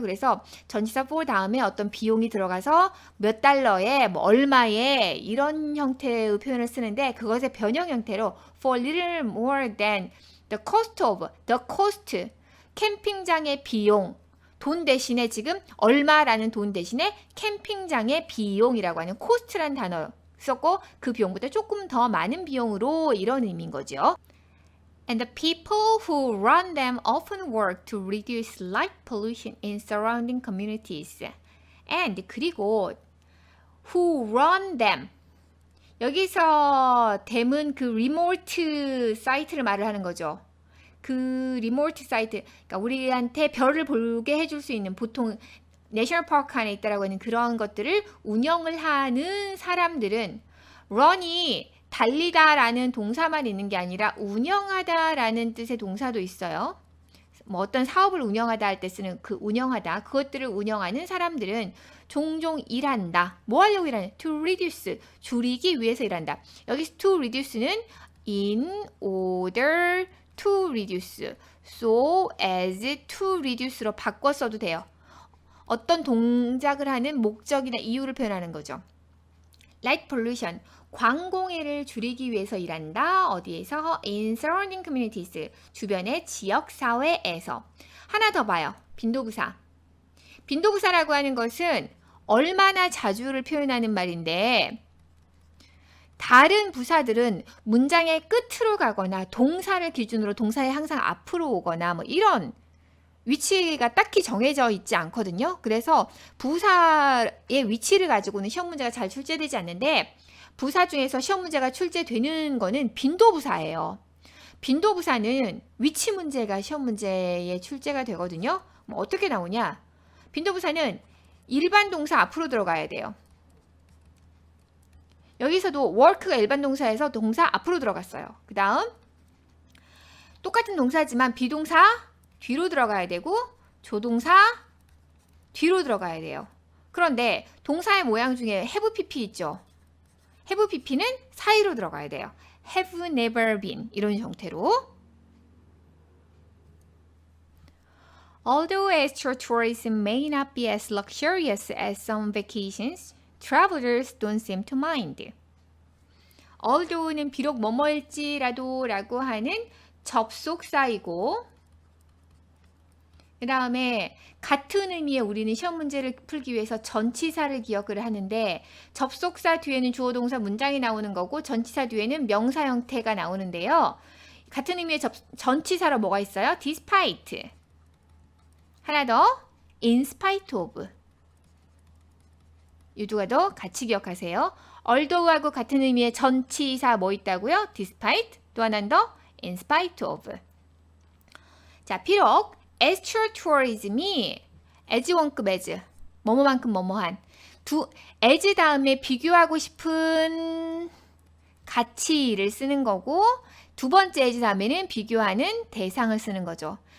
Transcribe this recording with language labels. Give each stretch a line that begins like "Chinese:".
Korean: 그래서 전치사 for 다음에 어떤 비용이 들어가서 몇 달러에 얼마에 이런 형태의 표현을 쓰는데 그것의 변형 형태로
English: for little more than the cost
Korean: of the cost 캠핑장의 비용 돈 대신에 지금 얼마라는 돈 대신에 캠핑장의 비용이라고 하는 cost라는 단어 썼고 그 비용보다 조금 더 많은 비용으로 이런 의미인 거죠.
English: And the people who run them often work to reduce light pollution in surrounding communities. And
Korean: 그리고
English: who run them.
Korean: 여기서 them은 그 리모트 사이트를 말을 하는 거죠. 그 리모트 사이트, 그러니까 우리한테 별을 보게 해줄 수 있는 보통 내셔널 파크 안에 있다라고 하는 그런 것들을 운영을 하는 사람들은 run이 달리다라는 동사만 있는 게 아니라 운영하다라는 뜻의 동사도 있어요. 어떤 사업을 운영하다 할 때 쓰는 그 운영하다, 그것들을 운영하는 사람들은 종종 일한다. 뭐 하려고 일하냐?
English: To reduce,
Korean: 줄이기 위해서 일한다. 여기서 to reduce는
English: in order to reduce, so as to reduce
Korean: 로 바꿔 써도 돼요. 어떤 동작을 하는 목적이나 이유를 표현하는 거죠. light pollution, 광공해를 줄이기 위해서 일한다. 어디에서?
English: in surrounding communities,
Korean: 주변의 지역사회에서. 하나 더 봐요. 빈도부사. 빈도부사라고 하는 것은 얼마나 자주를 표현하는 말인데 다른 부사들은 문장의 끝으로 가거나 동사를 기준으로 동사에 항상 앞으로 오거나 뭐 이런 위치가 딱히 정해져 있지 않거든요. 그래서 부사의 위치를 가지고는 시험 문제가 잘 출제되지 않는데 부사 중에서 시험 문제가 출제되는 거는 빈도부사예요. 빈도부사는 위치 문제가 시험 문제에 출제가 되거든요. 뭐 어떻게 나오냐? 빈도부사는 일반 동사 앞으로 들어가야 돼요. 여기서도 work가 일반 동사에서 동사 앞으로 들어갔어요. 그 다음 똑같은 동사지만 비동사 뒤로 들어가야 되고 조동사 뒤로 들어가야 돼요. 그런데 동사의 모양 중에 have pp 있죠. have pp는 사이로 들어가야 돼요.
English: have never been
Korean: 이런 형태로.
English: Although astro-tourism may not be as luxurious as some vacations, travelers don't seem to mind.
Korean: Although는 비록 뭐뭐일지라도 라고 하는 접속사이고 그 다음에 같은 의미의 우리는 시험 문제를 풀기 위해서 전치사를 기억을 하는데 접속사 뒤에는 주어 동사 문장이 나오는 거고 전치사 뒤에는 명사 형태가 나오는데요. 같은 의미의 전치사로 뭐가 있어요?
English: despite.
Korean: 하나 더
English: in spite of.
Korean: 이 두 가지 같이 기억하세요. although하고 같은 의미의 전치사 뭐 있다고요? despite. 또 하나 더 in spite of. 자, 비록 astro-tourism이 as 원급 as 뭐뭐만큼 뭐뭐한 as 다음에 비교하고 싶은 가치를 쓰는 거고 두 번째 as 다음에는 비교하는 대상을 쓰는 거죠.